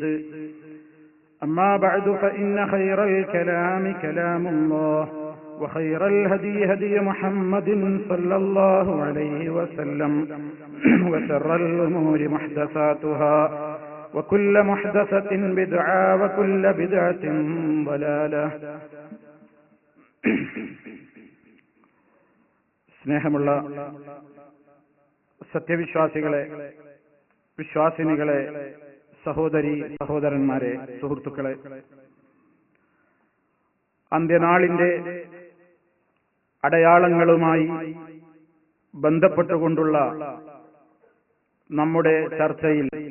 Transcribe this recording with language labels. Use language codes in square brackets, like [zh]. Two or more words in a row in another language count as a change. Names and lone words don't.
[ar] أما بعد فإن خير الكلام كلام الله وخير الهدي هدي محمد صلى الله عليه وسلم وشر الأمور محدثاتها وكل محدثة بدعة وكل بدعة ضلالة. [ml] സ്നേഹമുള്ള സത്യവിശ്വാസികളെ, വിശ്വാസിനികളെ, സഹോദരി സഹോദരന്മാരെ, സുഹൃത്തുക്കളെ, അന്ത്യനാളിന്റെ അടയാളങ്ങളുമായി ബന്ധപ്പെട്ടുകൊണ്ടുള്ള നമ്മുടെ ചർച്ചയിൽ